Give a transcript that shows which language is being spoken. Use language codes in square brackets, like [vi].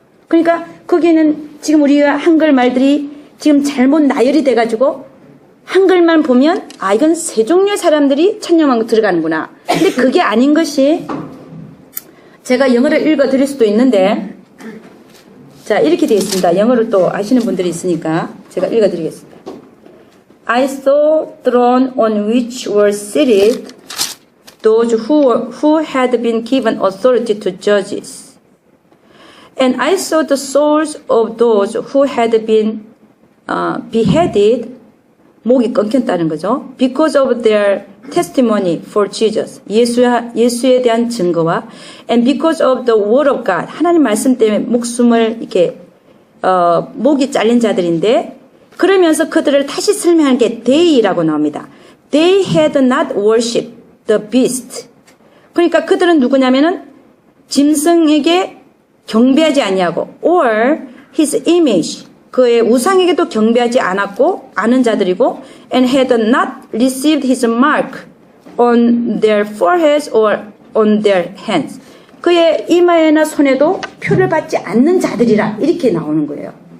[ko] 그러니까 거기에는 지금 우리가 한글 말들이 지금 잘못 나열이 돼가지고 한글만 보면 이건 세 종류의 사람들이 천년왕국 들어가는구나. 근데 그게 아닌 것이 제가 영어를 읽어드릴 수도 있는데 자 이렇게 되어 있습니다. 영어를 또 아시는 분들이 있으니까 제가 읽어드리겠습니다. [en] I saw throne on which were seated those who had been given authority to judges. And I saw the souls of those who had been beheaded, [ko] 목이 끊겼다는 거죠. [en] Because of their testimony for Jesus, [ko] 예수에 대한 증거와 [en] and because of the word of God, [ko] 하나님 말씀 때문에 목숨을 이렇게 목이 잘린 자들인데 그러면서 그들을 다시 설명하는 게 they라고 나옵니다. [en] They had not worshipped the beast. [ko] 그러니까 그들은 누구냐면은 짐승에게 경배하지 아니하고 [en] or his image [ko] 그의 우상에게도 경배하지 않았고 아는 자들이고 [en] and had not received his mark on their foreheads or on their hands [ko] 그의 이마에나 손에도 표를 받지 않는 자들이라 이렇게 나오는 거예요.